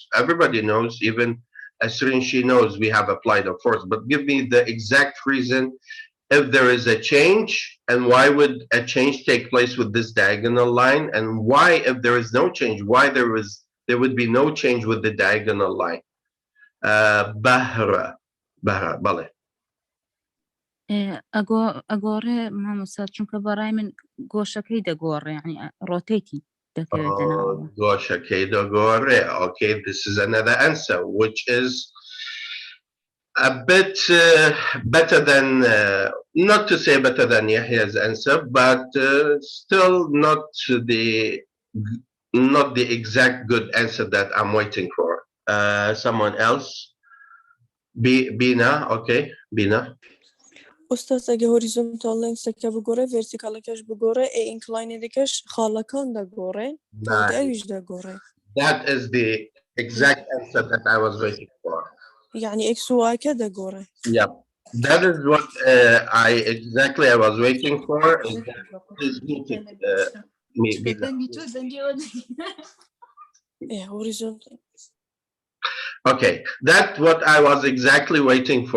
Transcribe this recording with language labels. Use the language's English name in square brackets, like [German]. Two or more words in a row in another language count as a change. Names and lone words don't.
[English] Everybody knows, even Asrin, she knows we have applied a force, but give me the exact reason if there is a change, and why would a change take place with this diagonal line, and why, if there is no change, why there would be no change with the diagonal line. [Central Kurdish] Bahra, bale. ئەگۆڕێ مامۆستا چونکە بەڕای من گۆشەکەی دەگۆڕێ یعنی ڕۆتێتی دەکەوێتەوە. گۆشەکەی دەگۆڕێ. [English] Okay, this is another answer, which is a bit better than, not to say better than Yahya's answer, but still not the exact good answer that I'm waiting for. Someone else? Bina, okay, Bina. [Central Kurdish] Ustaz, اگه [English] horizontal length'eke [Central Kurdish] بگوره vertical'ekش بگوره incline'ekش خالکان دگوره تا دیویش دگوره. [English] That is the exact answer that I was waiting for. [Central Kurdish] يعني x و y که دگوره. [English] Yep, that is what I was waiting for. horizontal. Okay, that's what I was exactly waiting for.